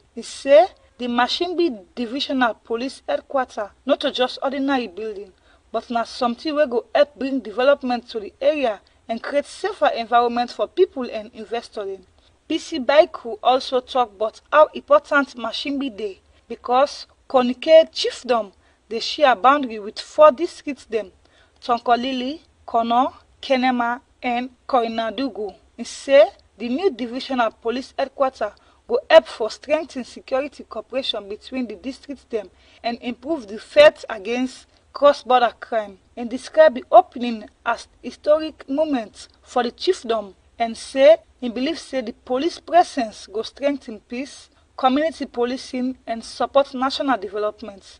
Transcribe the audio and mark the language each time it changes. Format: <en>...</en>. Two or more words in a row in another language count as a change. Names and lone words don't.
<pcm>He say the Mashimbi Divisional Police Headquarters not just ordinary building, but na something wey go help bring development to the area and create safer environment for people and investors. PC Baiku also talk about how important Mashimbi dey, because Konike Chiefdom dey share boundary with 4 districts dem: Tonkolili, Kono, Kenema, and Koinadugu. He say the new divisional police headquarters go help for strengthen security cooperation between the districts dem and improve the fight against cross-border crime, and describe the opening as historic moment for the chiefdom, and say he believes say the police presence go strengthen peace, community policing, and support national development.</pcm>